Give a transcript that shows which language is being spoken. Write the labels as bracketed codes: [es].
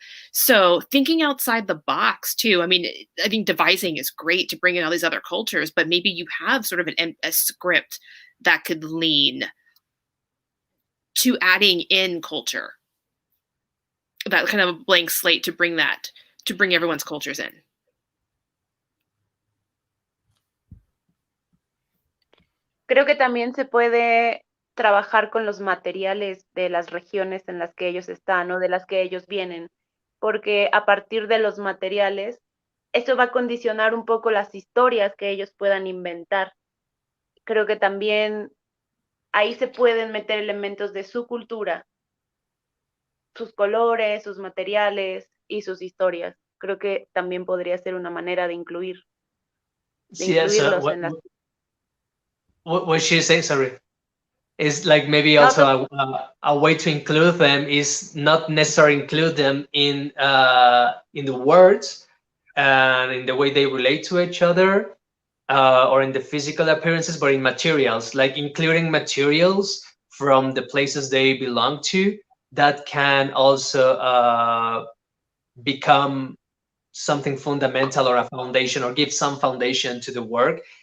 [en] So thinking outside the box too. I mean, I think devising is great to bring in all these other cultures, but maybe you have sort of a script that could lean to adding in culture, that kind of a blank slate to bring everyone's cultures in. [es] Creo que también se puede trabajar con los materiales de las regiones en las que ellos están o de las que ellos vienen, porque a partir de los materiales, eso va a condicionar un poco las historias que ellos puedan inventar. Creo que también ahí se pueden meter elementos de su cultura, sus colores, sus materiales y sus historias. Creo que también podría ser una manera de incluirlos en las... [en] What she say, sorry, is like maybe also a way to include them is not necessarily include them in the words and in the way they relate to each other, or in the physical appearances, but in materials, like including materials from the places they belong to, that can also become something fundamental or a foundation, or give some foundation to the work.